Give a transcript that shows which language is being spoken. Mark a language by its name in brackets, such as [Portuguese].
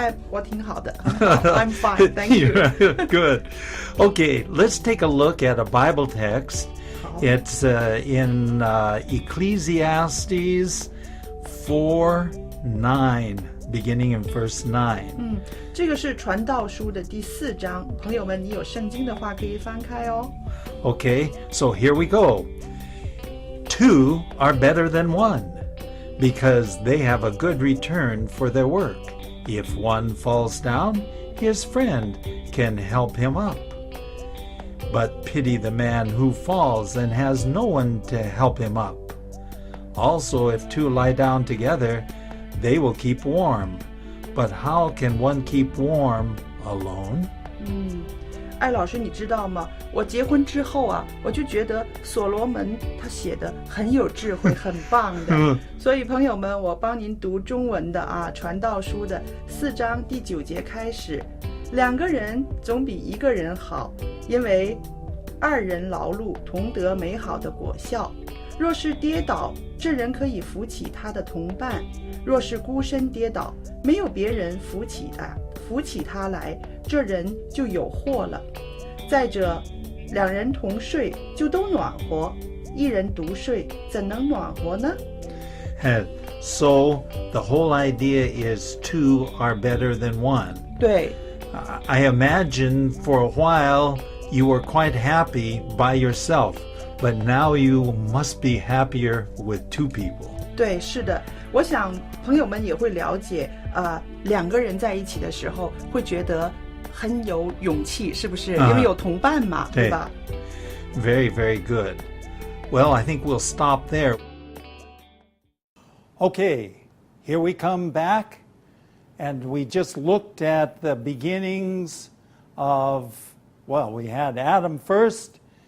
[Chinese] 我挺好的. [English] I'm fine, thank you. Good. Okay, let's take a look at a Bible text. It's in Ecclesiastes 4:9, beginning in verse 9. 这个是传道书的第4章，朋友们，你有圣经的话可以翻开哦。 Okay, so here we go. 2 are better than 1, because they have a good return for their work. If one falls down, his friend can help him up. But pity the man who falls and has no one to help him up. Also, if 2 lie down together, they will keep warm. But how can one keep warm alone? [Chinese] 艾老师，你知道吗？我结婚之后啊，我就觉得所罗门他写的很有智慧，很棒的。所以朋友们，我帮您读中文的啊，传道书的4章第9节开始，2个人总比1个人好，因为2人劳碌同得美好的果效。若是跌倒，这人可以扶起他的同伴；若是孤身跌倒，没有别人扶起他来，这人就有祸了。再者，2人同睡就都暖和，1人独睡怎能暖和呢？ [English] So the whole idea is 2 are better than 1. [Chinese] 对。 [English] I imagine for a while you were quite happy by yourself, but now you must be happier with 2 people. [Chinese] 对，是的，我想朋友们也会了解，2个人在一起的时候会觉得很有勇气，是不是？因为有同伴嘛，对吧？ [English] Very, very good. Well, I think we'll stop there. Okay, here we come back, and we just looked at the beginnings of, well, we had Adam first,